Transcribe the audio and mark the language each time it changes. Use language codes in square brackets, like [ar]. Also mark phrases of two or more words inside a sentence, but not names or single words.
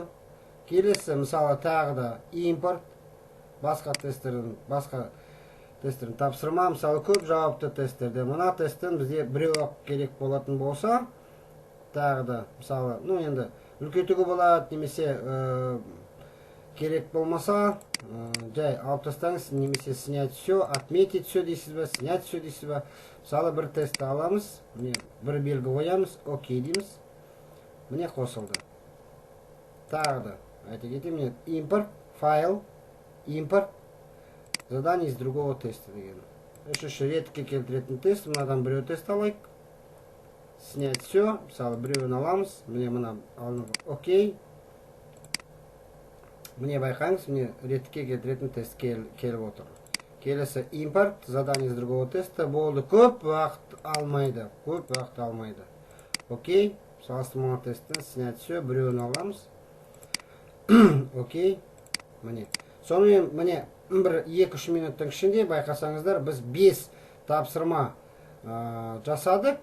[kk] Келесі, мысалы тағы да импорт, басқа тесттерін тапсырма. Мысалы көп жауапты тесттерде, мына тесттен бізде біреу керек болатын болса, тағы да, мысалы, енді үлкейтуге болады, немесе керек болмаса, жай алып тастаңыз, немесе [ru] снять все, отметить все [kk] дейсіз бе, [ru] снять все [kk] дейсіз бе. Мысалы бір тестті аламыз, бір белгі қоямыз, окей дейміз, міне қосылды. Тағы да айта кетейін, импорт, файл, [ru] импорт, задание из другого теста деген. [kk] Үшінші ретке келтіретін тест, мынадан біреу тест алайық, [ru] снять все, [kk] мысалы біреуін аламыз, міне мына алынып, окей. Міне байқаңыз, міне ретке келтіретін тест келіп отыр. [ru] Келесі импорт, задание из другого теста. [kk] Болды, көп уақыт алмайды. Окей, салыстырмалы тесттен [ru] снять все, [kk] біреуін аламыз. Окей, міне. Сонымен, міне, 1-2-3 минуттың ішінде байқасаңыздар, біз 5 тапсырма жасадық.